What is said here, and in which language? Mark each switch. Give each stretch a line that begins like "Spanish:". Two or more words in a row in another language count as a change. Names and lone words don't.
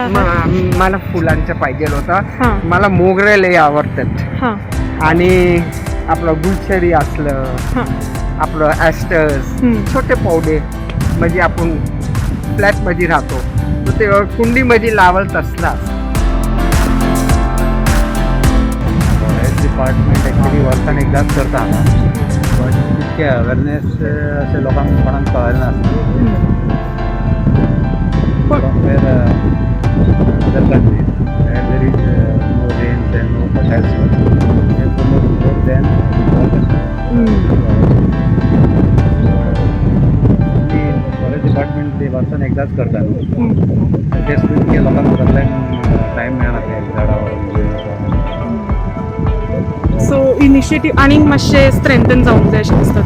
Marathi: मला फुलांचं पाहिजे हां. होतं। मला मोगरे लय आवडतात हां आणि आपलं गुलछडी असलं आपलं ॲस्टर्स
Hindi: छोटे पौधे
Marathi: म्हणजे आपण फ्लॅटमध्ये राहतो तर ते कुंडीमध्ये लावत असतात।
English: forest department actually
Konkani: वर्सान एकदाच करता हांगा बट तितके अवेरनेस अशें लोकांक कोणाक कळना नासता
English: compare other countries where there is no rains and no fertile soil they promote more than
Konkani: फॉरेस्ट डिपार्टमेंट ते वर्सान एकदाच करता न्हू तेच तितके लोकांक सगळ्यांक टायम मेळना ते झाडां
English: so initiative
Konkani: आणि मातशे स्ट्रेंथन जावंक जाय अशें दिसता।